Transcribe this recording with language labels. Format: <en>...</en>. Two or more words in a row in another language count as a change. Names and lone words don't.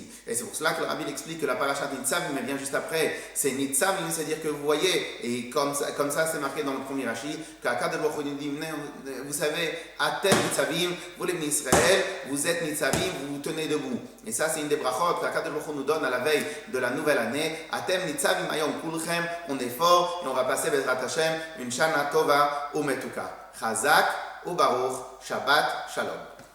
<fr>Et c'est pour cela que le Rabbi explique que la paracha Nitzavim, mais bien juste après, c'est Nitzavim, c'est-à-dire que vous voyez, et comme ça c'est marqué dans le premier Rashi, qu'</fr> <he>הקדוש ברוך הוא</he> <fr>nous dit, vous savez,</fr> <he>אתם נצבים,</he> <fr>vous les Bnei Israël, vous êtes Nitzavim, vous vous tenez debout. Et ça, c'est une des brachot qu'</fr> <he>הקדוש ברוך הוא</he> <fr>nous donne à la veille de la nouvelle année.</fr> <he>אתם נצבים היום כולכם,</he> <fr>on est fort, et on va passer</fr> <he>בעזרת השם,</he> <fr>une</fr> <he>שנה טובה ומתוקה. חזק וברוך שבת שלום.</he>